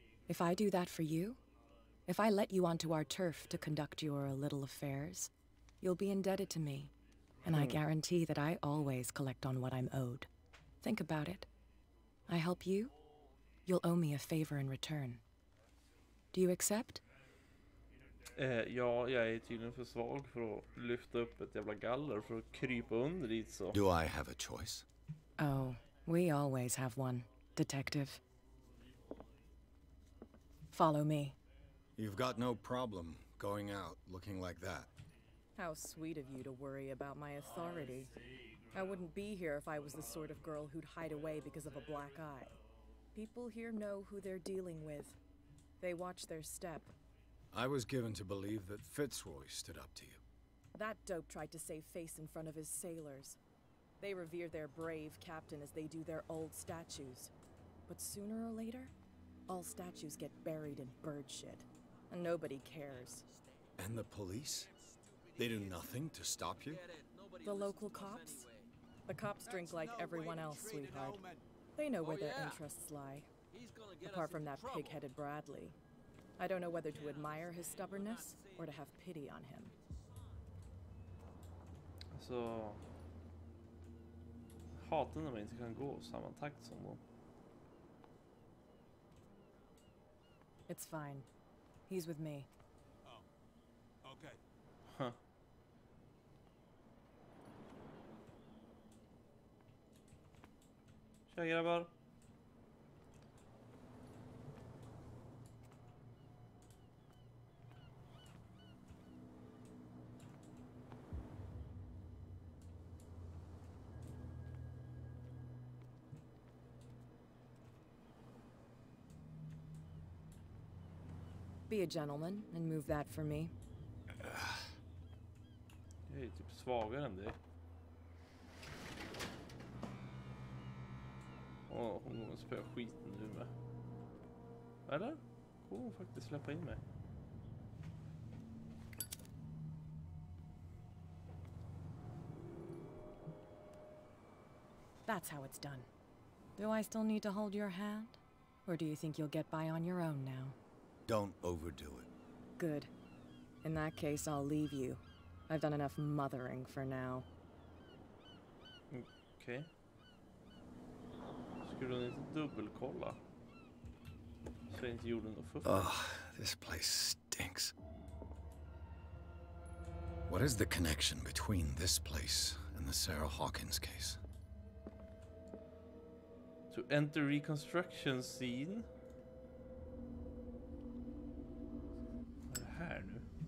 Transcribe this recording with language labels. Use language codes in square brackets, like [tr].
[en] If I do that for you, if I let you onto our turf to conduct your little affairs, you'll be indebted to me, and I guarantee that I always collect on what I'm owed. Think about it. I help you, you'll owe me a favor in return. Do you accept? [sv] Ja, jag är tydligen för svag för att lyfta upp ett jävla galler för att krypa under dit så. [en] Do I have a choice? Oh, we always have one, detective. Follow me. You've got no problem going out looking like that. How sweet of you to worry about my authority. I wouldn't be here if I was the sort of girl who'd hide away because of a black eye. People here know who they're dealing with. They watch their step. I was given to believe that Fitzroy stood up to you. That dope tried to save face in front of his sailors. They revere their brave captain as they do their old statues. But sooner or later, all statues get buried in bird shit. And nobody cares. And the police? They do nothing to stop you? The local cops? The cops drink like everyone else, sweetheart. They know where their interests lie. Apart from that pig-headed Bradley. I don't know whether to admire his stubbornness or to have pity on him. [sv] Så hatar när man inte kan gå samma takt som dem. [en] It's fine. He's with me. Oh, okay. Huh. [sv] Tja grabbar. [en] Be a gentleman and move that for me. [sv] Jag är typ svagare än dig. Hon kommer spöa skiten nu med. Eller? Kommer hon faktiskt släppa in mig? [en] That's how it's done. Do I still need to hold your hand? Or do you think you'll get by on your own now? Don't overdo it. Good. In that case, I'll leave you. I've done enough mothering for now. [sv] Okej. Skulle hon inte dubbelkolla? Så jag inte gjorde något fuffens. [en] Ugh, this place stinks. What is the connection between this place and the Sarah Hawkins case? To enter reconstruction scene. [sv] Vad är det här nu?